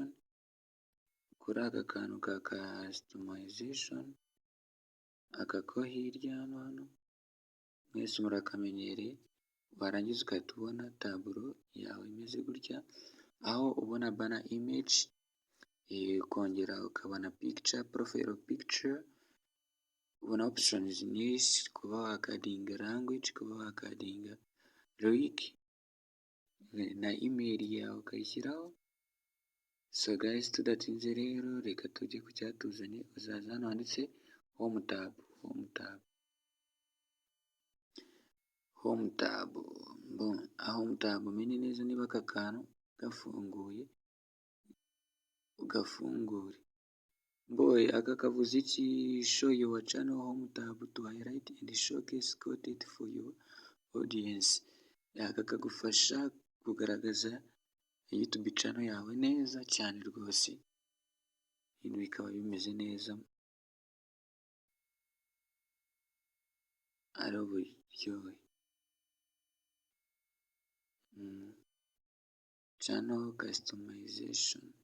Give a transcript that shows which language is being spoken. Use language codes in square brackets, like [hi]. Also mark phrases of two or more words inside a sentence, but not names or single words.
[rw] kuri aka kantu ka customization, aka ko hirya hano mwese murakamenyereye, warangiza ugahita ubona taburo yawe imeze gutya, aho ubona [en] banner image, [rw] ukongera ukabona [en] picture, profile picture, [rw] ubona options nyinshi, kuba wakadinga language, kuba wakadinga lyric, na email yawe ukayishyiraho. [en] So guys, [rw] tudatinze rero reka tujye ku cyatuzanye. Uzaza hano handitse [en] home tab. Home tab [rw] umenye neza niba aka kantu gafunguye, ugafungure. Aka kavuze iki? [en] Show your channel home tab to highlight and showcase content for your audience. [rw] Aka kagufasha kugaragaza [en] YouTube channel [rw] yawe neza cyane rwose, ibintu bikaba bimeze neza ari uburyohe. [en] Channel customization.